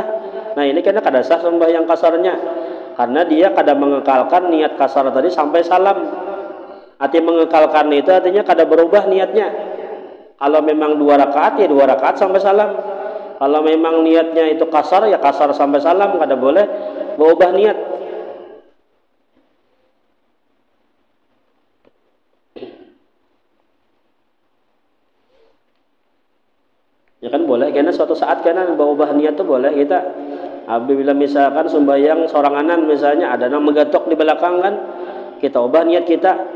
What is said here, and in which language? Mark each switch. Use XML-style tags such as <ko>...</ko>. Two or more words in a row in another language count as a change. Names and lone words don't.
<bjn>Nah ini karena kada sah sembahyang kasarnya, karena dia kada mengekalkan niat kasar tadi sampai salam. Arti mengekalkan itu artinya kada berubah niatnya. Kalau memang 2 rakaat ya 2 rakaat sampai salam. Kalau memang niatnya itu kasar ya kasar sampai salam, kada boleh berubah niat. Ya kan boleh, karena suatu saat karena berubah niat itu boleh kita. Apabila misalkan sembahyang soranganan misalnya ada yang menggatok di belakang kan, kita ubah niat kita.</bjn>